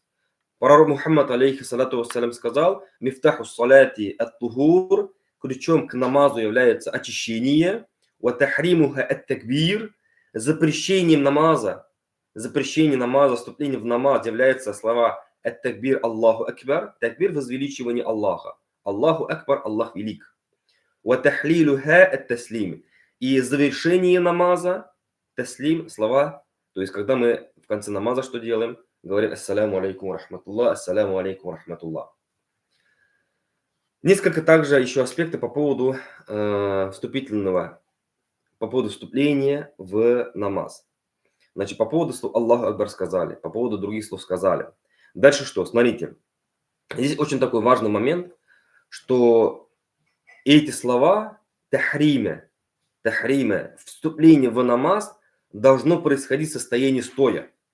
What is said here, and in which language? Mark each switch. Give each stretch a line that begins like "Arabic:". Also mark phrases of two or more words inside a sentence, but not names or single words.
Russian: Пророк Мухаммад,
Arabic: عليه الصلاة والسلام,
Russian: сказал:
Arabic: «مفتاح الصلاة الطهور»,
Russian: ключом к намазу является очищение,
Arabic: «وتحريمها التكبير»,
Russian: запрещение намаза, вступление в намаз является слова
Arabic: التكبير الله أكبر,
Russian: такбир возвеличивание Аллаха,
Arabic: الله أكبر,
Russian: Аллах велик,
Arabic: «وتحليلها التسليم»,
Russian: и завершение намаза, таслим, слова, то есть когда мы в конце намаза что делаем?
Arabic: Говорим السلام عليكم رحمة الله السلام عليكم رحمة الله.
Russian: Несколько также еще аспектов по поводу вступления в намаз. Значит, по поводу слов
Arabic: الله أكبر
Russian: сказали, по поводу других слов сказали. Дальше что? Смотрите. Здесь очень такой важный момент, что эти слова тахрима, вступление в намаз должно происходить в состоянии стоя.